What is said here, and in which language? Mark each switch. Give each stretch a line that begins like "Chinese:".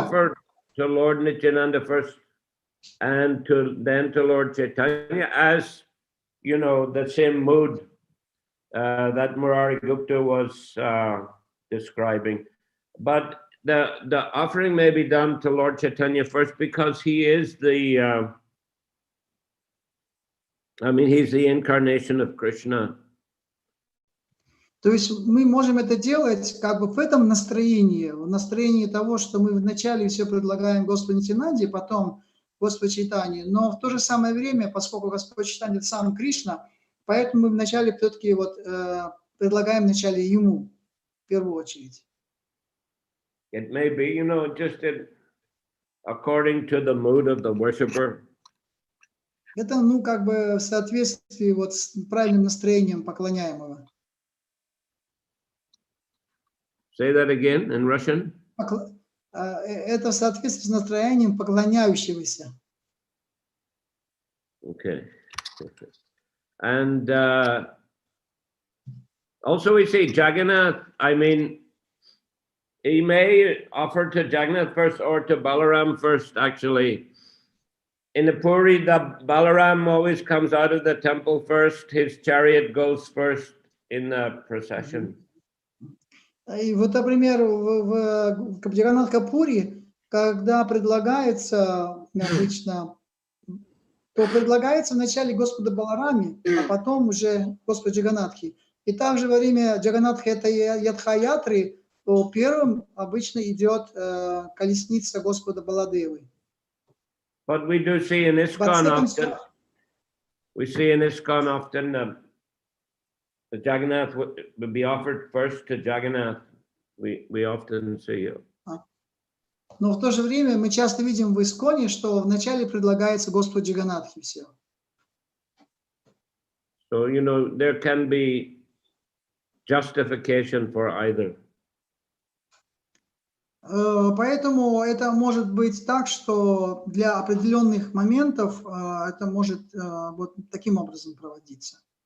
English: offer to Lord Nityananda first, and then to Lord Chaitanya, as you know, the same mood that Murari Gupta was describing. But the offering may be done to Lord Chaitanya first, because he is the he's the incarnation of Krishna.
Russian: То есть мы можем это делать как бы в этом настроении, в настроении того, что мы вначале все предлагаем Господу Нитянанде, потом Господу Чайтанье, но в то же самое время, поскольку Господь Чайтанья это сам Кришна, поэтому мы вначале все-таки предлагаем вначале ему в первую очередь.
English: It may be, just according to the mood of the worshipper.
Russian: Это, как бы в соответствии с правильным настроением поклоняемого.
English: Say that again in Russian.
Russian: Это в соответствии с настроением поклоняющегося.
English: Okay. And also we see Jagannath, he may offer to Jagannath first or to Balaram first, actually. In the Puri, the Balaram always comes out of the temple first. His chariot goes first in the procession.
Russian: И вот, например, в Джаганнатха-пури, когда предлагается обычно то предлагается вначале Господу Балараме, а потом уже Господу Джаганатхе. И также во время Джаганатха это Ядха-ятры, то первым обычно идет колесница Господа Баладевы.
English: But we do see in ISKCON often, the Jagannath would be offered first to Jagannath. We often see it.
Russian: Но в то же время мы часто видим в Исконе, что вначале предлагается Господу Джаганатхе все.
English: So, you know, there can be justification for either.
Russian: Поэтому это может быть так, что для определенных моментов это может вот таким образом проводиться.